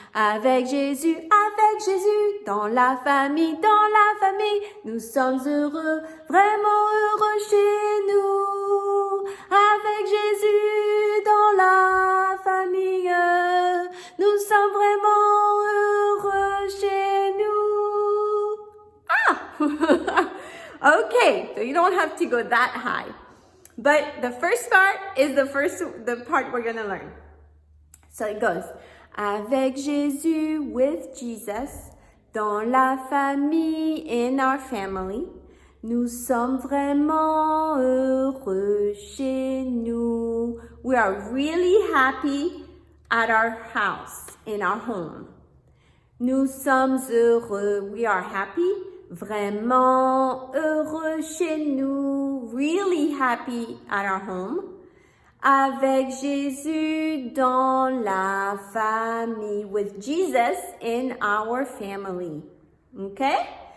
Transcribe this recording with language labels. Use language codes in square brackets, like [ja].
[fr] Avec Jésus dans la famille, nous sommes heureux, vraiment heureux chez nous. Avec Jésus dans la famille, nous sommes vraiment heureux chez nous. Ah! [en] Okay, so you don't have to go that high. But the first part is the part we're going to learn. So it goes, [fr] avec Jésus, [en] with Jesus, [fr] dans la famille, [en] in our family, [fr] nous sommes vraiment heureux chez nous. [en] We are really happy at our house, in our home. [fr] Nous sommes heureux, [en] we are happy. [fr] Vraiment heureux chez nous, [en] really happy at our home. [fr] Avec Jésus dans la famille, [en] with Jesus in our family. Okay?